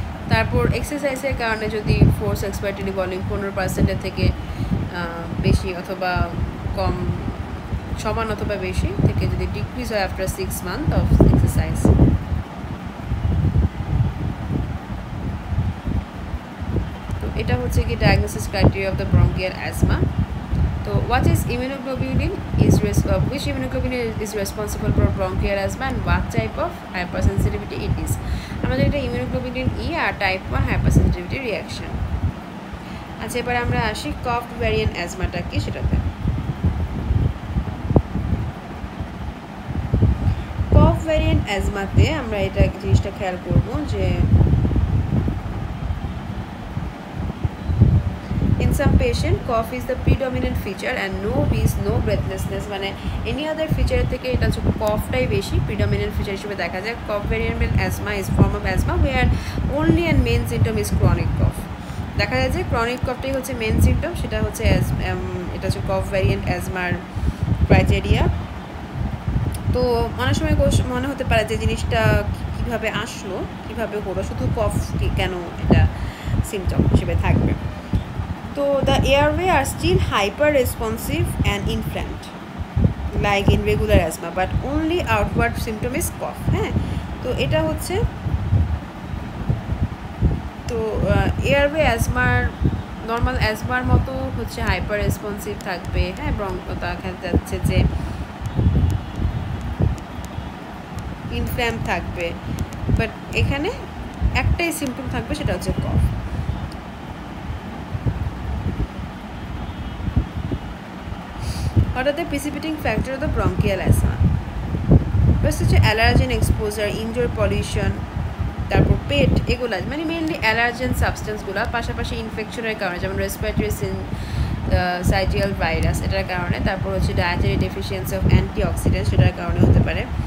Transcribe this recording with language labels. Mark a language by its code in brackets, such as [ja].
[bn] তারপর এক্সারসাইজের কারণে যদি ফোর্স এক্সপিরেটরি ভলিউম 15% থেকে বেশি অথবা কম, সমান অথবা বেশি থেকে যদি ডিক্রিজ হয় আফটার 6 months অফ এক্সারসাইজ। তো এটা হচ্ছে কি diagnosis criteria of the bronchial asthma. [en] তো what is immunoglobulin which immunoglobulin is responsible for bronchial asthma and what type of hypersensitivity it is? [bn] আমাদের এটা ইমিউনোগ্লোবিলিন ই আর টাইপ 1 হাইপারসেনসিটিভিটি রিঅ্যাকশন। আচ্ছা, এবার আমরা আসি কফ ভ্যারিয়েন্ট অ্যাজমাটা কি সেটাতে। কফ ভ্যারিয়েন্ট অ্যাজমাতে আমরা এটা জিনিসটা খেয়াল করব যে [en] in some patient cough is the predominant feature and no wheeze, no breathlessness, [bn] মানে any other feature থেকে এটা হচ্ছে কফটাই বেশি predominant feature হিসেবে দেখা যায়। [en] cough variant asthma is form of asthma where only and main symptom is chronic cough. [bn] দেখা যায় যে ক্রনিক কফটাই হচ্ছে মেন সিমটম, সেটা হচ্ছে এটা হচ্ছে কফ ভ্যারিয়েন্ট অ্যাজমার ক্রাইটেরিয়া। তো অনেক সময় মনে হতে পারে যে জিনিসটা কীভাবে আসলো, কীভাবে হলো, শুধু কফ কেন এটা সিমটম হিসেবে থাকবে। [en] তো the airway are still hyper responsive and inflamed like in regular asthma, but only outward symptom is cough. [bn] হ্যাঁ, তো এটা হচ্ছে, তো এয়ারওয়ে অ্যাজমার নর্মাল অ্যাজমার মতো হচ্ছে হাইপার রেসপন্সিভ থাকবে। হ্যাঁ, দেখা যাচ্ছে যে ইনফ্ল্যাম থাকবে, বাট এখানে একটাই সিমটম থাকবে, সেটা হচ্ছে কফ। [en] What are the precipitating factor of the bronchial asthma? [bn] First হচ্ছে অ্যালার্জেন এক্সপোজার, ইনডোর পলিউশন, তারপর পেট, এগুলো মানে মেনলি অ্যালার্জেন সাবস্টেন্সগুলো, পাশাপাশি ইনফেকশনের কারণে যেমন রেসপিরেটরি সাইটিয়াল ভাইরাস, এটার কারণে। তারপর হচ্ছে ডায়েটারি ডেফিসিয়েন্সি অফ অ্যান্টিঅক্সিডেন্টস, সেটার কারণে হতে পারে।